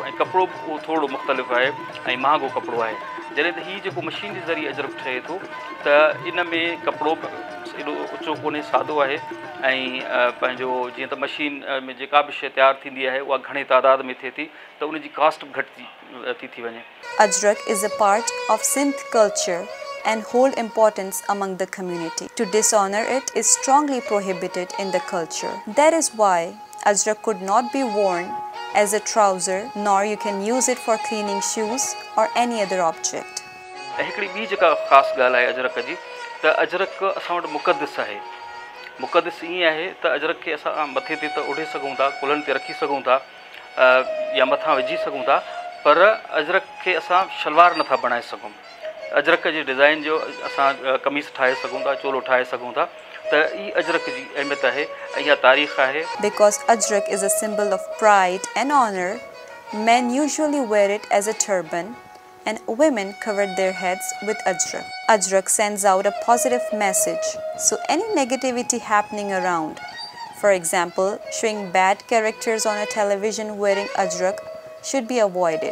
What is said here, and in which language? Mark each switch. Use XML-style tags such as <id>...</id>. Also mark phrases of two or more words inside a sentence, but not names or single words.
<sd>ऐं कपिड़ो बि उहो थोरो मुख़्तलिफ़ आहे ऐं महांगो कपिड़ो आहे। जॾहिं त हीउ जेको मशीन जे ज़रिए अजरक ठहे थो त इन में कपिड़ो एॾो ऊचो कोन्हे, सादो आहे। ऐं पंहिंजो जीअं त मशीन में जेका बि शइ तयारु थींदी आहे उहा घणे तादाद में थिए थी त उनजी कास्ट बि घटि थी वञे।</sd> <en>Ajrak is a part of Sindh culture and hold importance among the community. To dishonor it is strongly prohibited in the culture. That is why Ajrak could not be worn as a trouser, nor you can use it for cleaning shoes or any other object.</en> <sd>हिकिड़ी ॿी जेका ख़ासि ॻाल्हि आहे अजरक जी, त अजरक असां वटि मुक़दस आहे। मुक़दस ईअं आहे त अजरक खे असां मथे ते त उढ़े सघूं था, कुल्हनि ते रखी सघूं था या मथां विझी सघूं था, पर अजरक खे असां शलवार नथा बणाए सघूं। अजरक जे डिज़ाइन जो असां कमीज़ ठाहे सघूं था, चोलो ठाहे सघूं था। त ई अजरक जी अहमियत आहे ऐं इहा तारीख़ आहे।</sd> <en>Because Ajrak is a symbol of pride and honor, men usually wear it as a turban and women cover their heads with Ajrak. Ajrak sends out a positive message, so any negativity happening around, for example, showing bad characters on a television wearing Ajrak, should be avoided.</en>